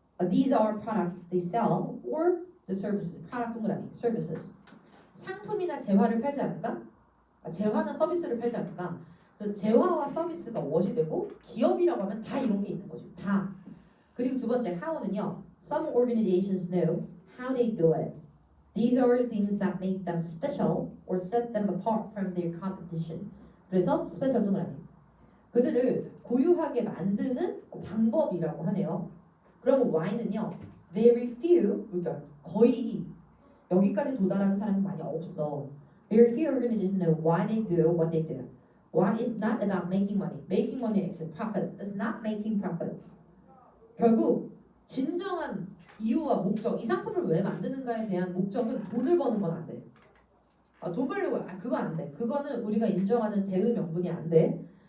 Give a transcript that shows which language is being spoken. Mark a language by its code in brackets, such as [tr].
[en] These are products they sell or the services. product [ko] 동그라미, [en] services. [ko] 상품이나 재화를 팔지 않을까? 재화나 서비스를 팔지 않을까? 그래서 재화와 서비스가 what이 되고 기업이라고 하면 다 이런 게 있는 거죠. 다. 그리고 두 번째 how는요. [en] Some organizations know how they do it. These are the things that make them special or set them apart from their competition. [ko] 그래서 스페셜 동그라미. 그들을 고유하게 만드는 방법이라고 하네요. 그럼 Y는요. [en] Very few, [ko] 그러니까 거의 여기까지 도달하는 사람이 많이 없어. [en] Very few organizations know why they do what they do. Why is not about making money. Making money is profits. It's not making profits. [ko] 결국 진정한 이유와 목적, 이 상품을 왜 만드는가에 대한 목적은 돈을 버는 건 안 돼. 돈 벌려고 그거 안 돼. 그거는 우리가 인정하는 대의 명분이 안 돼.